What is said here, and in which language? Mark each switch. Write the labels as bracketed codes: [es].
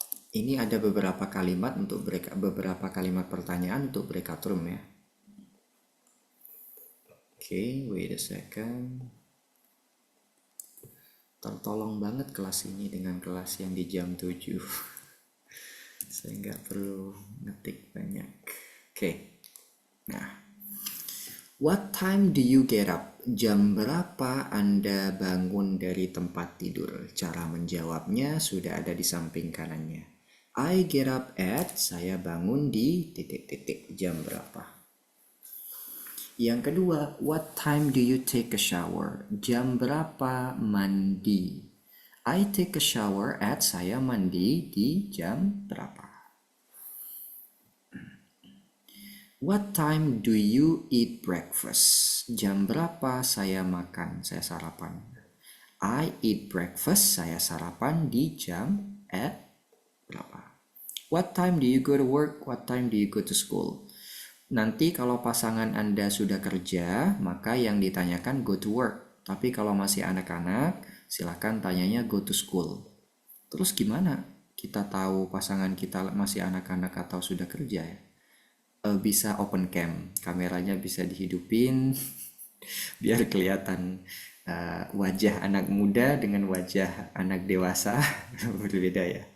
[id] Ini ada beberapa kalimat untuk beberapa kalimat pertanyaan untuk breakout room ya. [en] Oke, wait a second. [id] Tertolong banget kelas ini dengan kelas yang di jam 7. Saya nggak perlu ngetik banyak. Oke. [en] Nah, what time do you get up? [id] Jam berapa Anda bangun dari tempat tidur? Cara menjawabnya sudah ada di samping kanannya. [en] I get up at, [id] saya bangun di titik-titik, jam berapa? Yang kedua, [en] what time do you take a shower? [id] Jam berapa mandi? [en] I take a shower at, [id] saya mandi di jam berapa? [en] What time do you eat breakfast? [id] Jam berapa saya makan, saya sarapan? [en] I eat breakfast, [id] saya sarapan di jam at berapa? [en] What time do you go to work? What time do you go to school? [id] Nanti kalau pasangan Anda sudah kerja, maka yang ditanyakan go to work. Tapi kalau masih anak-anak, silakan tanyanya go to school. Terus gimana kita tahu pasangan kita masih anak-anak atau sudah kerja ya? Bisa open cam, kameranya bisa dihidupin biar kelihatan wajah anak muda dengan wajah anak dewasa berbeda ya.